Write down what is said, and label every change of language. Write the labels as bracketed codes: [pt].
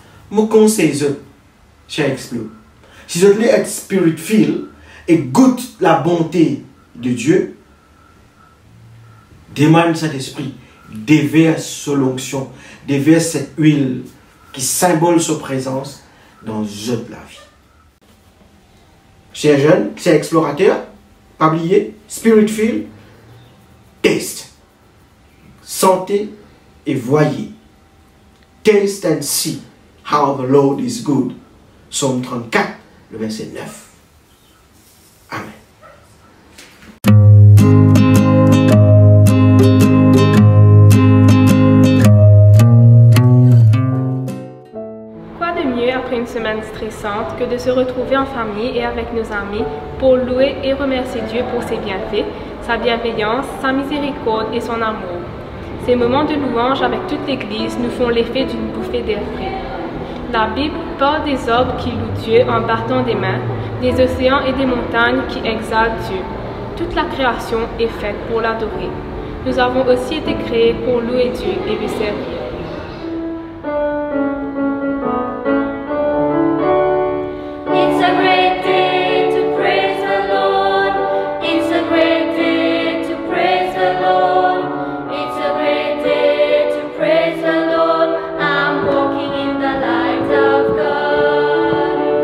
[fr] Mon conseil, cher Explo, si vous voulez être [en] spirit feel [fr] et goûte la bonté de Dieu, demande cet esprit, déverse son l'onction, déverse cette huile qui symbole sa présence dans toute la vie. Chers jeunes, chers explorateurs, pas oublier, [en] spirit feel, taste, [fr] sentez et voyez. [en] Taste and see how the Lord is good. [fr] Psaume 34, le verset 9. Amen. Quoi de mieux après une semaine stressante que de se retrouver en famille et avec nos amis pour louer et remercier Dieu pour ses bienfaits, sa bienveillance, sa miséricorde et son amour. Ces moments de louange avec toute l'Église nous font l'effet d'une bouffée d'air frais. La Bible parle des arbres qui louent Dieu en battant des mains, des océans et des montagnes qui exaltent Dieu. Toute la création est faite pour l'adorer. Nous avons aussi été créés pour louer Dieu et lui servir. [en] It's a great day to praise the Lord. It's a great day to praise the Lord. It's a great day to praise the Lord. I'm walking in the light of God.